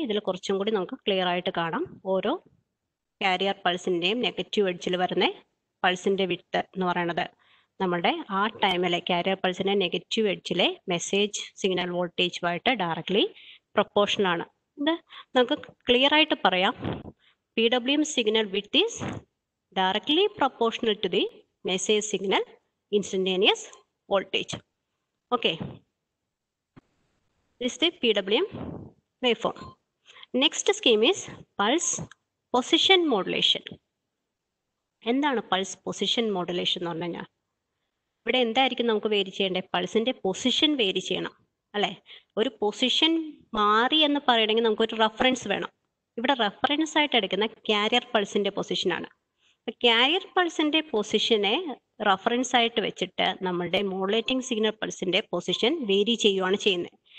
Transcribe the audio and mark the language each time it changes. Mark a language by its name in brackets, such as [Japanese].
[Malayalam] ഇതിൽ കുറച്ചും കൂടി നമുക്ക് ക്ലിയർ ആയിട്ട് കാണാം. ഓരോ കാരിയർ പൾസിന്റെയും നെഗറ്റീവ് എഡ്ജിൽ വരുന്ന പൾസിന്റെ വിഡ്ത്ത് എന്ന് പറയുന്നത് നമ്മുടെ ആ ടൈമിലെ carrier പൾസിന്റെ negative എഡ്ജിലെ message signal വോൾട്ടേജുമായിട്ട് directly proportional ആണ്. ഇത് നമുക്ക് ക്ലിയർ ആയിട്ട് പറയാം. [English] PWM signal width is directly proportional to the message signal instantaneous voltage. Okay, this is the PWM waveform. Next scheme is pulse position modulation. [Malayalam] എന്താണ് pulse position modulation എന്ന് പറഞ്ഞു കഴിഞ്ഞാൽ? ഇവിടെ എന്തായിരിക്കും നമുക്ക് വേരി ചെയ്യേണ്ടത്? പൾസിന്റെ പൊസിഷൻ വേരി ചെയ്യണം അല്ലെ? ഒരു പൊസിഷൻ മാറി എന്ന് പറയണമെങ്കിൽ നമുക്കൊരു റെഫറൻസ് വേണം. ഇവിടെ റെഫറൻസ് ആയിട്ട് എടുക്കുന്ന കാരിയർ പൾസിന്റെ പൊസിഷനാണ്. കാരിയർ പൾസിന്റെ പൊസിഷനെ റെഫറൻസ് ആയിട്ട് വെച്ചിട്ട് നമ്മളുടെ മോഡുലേറ്റിംഗ് സിഗ്നൽ പൾസിന്റെ പൊസിഷൻ വേരി ചെയ്യുകയാണ് ചെയ്യുന്നത്.